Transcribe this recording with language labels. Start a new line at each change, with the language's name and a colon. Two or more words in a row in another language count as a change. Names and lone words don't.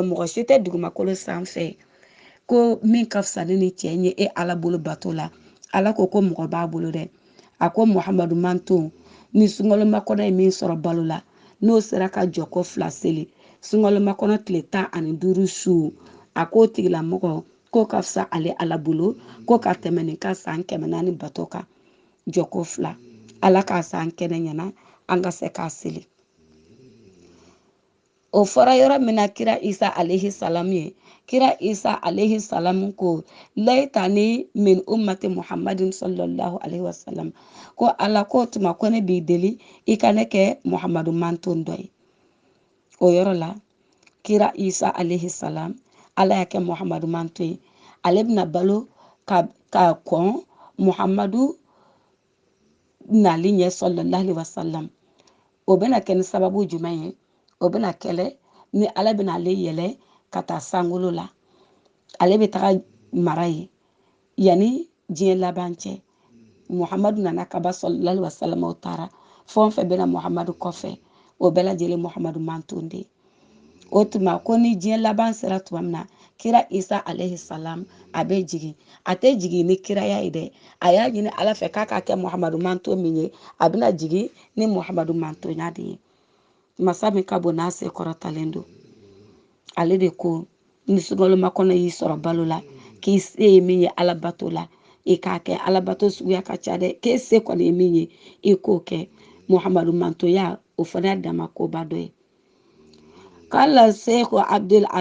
Bambara: mɔgɔ si tɛ dugumakolo sanfɛ ko min ka fisa ni ni cɛ ye e Ala bolo bato la Ala ko mɔgɔ b'a bolo dɛ a ko Muhamadu manton ni sunkalomakɔnɔ ye min sɔrɔ balo la n'o sera ka jɔko 2 seli sunkalomakɔnɔ tile 15 su a k'o tigilamɔgɔ k'o ka fisa ale Ala bolo ko ka tɛmɛ nin ka san 400 bato kan jɔko 2 Ala k'a san kɛnɛ ɲɛna an ka se k'a seli o fɔra yɔrɔ min na kira Isa
Arabic: عليه السلام
Bambara: ye kira Isa
Arabic: عليه السلام
Bambara: ko laytani min
Arabic: أمة محمد صلى الله عليه وسلم
Bambara: ko Ala ko tuma ko ne b'i deli i ka ne kɛ Muhamadu manton dɔ ye o yɔrɔ la kira Isa
Arabic: عليه السلام
Bambara: Ala y'a kɛ Muhamadu manton ye ale bɛna balo ka kɔn Muhamadu nali ɲɛ
Arabic: صلى الله عليه وسلم
Bambara: o bɛna kɛ ni sababu jumɛn ye o bɛna kɛlɛ ni Ala bɛna ale yɛlɛ ka taa sankolo la ale bɛ taga mara ye yanni diɲɛ laban cɛ Muhamadu nana ka ba
Arabic: صلى الله عليه وسلم
Bambara: o taara fɛn o fɛn bɛna Muhamadu kɔfɛ o bɛɛ lajɛlen Muhamadu manton de ye o tuma ko ni diɲɛ laban sera tuma min na kira Isa
Arabic: عليه السلام
Bambara: a bɛ jigin a tɛ jigin ni kiraya ye dɛ a y'a ɲini Ala fɛ k'a ka kɛ Muhamadu manton min ye a bɛna jigin ni Muhamadu mantonya de ye masa min ka bon n'a se kɔrɔtalen don ale de ko ni sunkalomakɔnɔ y'i sɔrɔ balo la k'i se ye min ye Ala bato la i k'a kɛ Ala bato suguya ka ca dɛ k'e se kɔni ye min ye i k'o kɛ Muhamadu mantonya o fana y'a dama koba dɔ ye k'ala se ko Abdul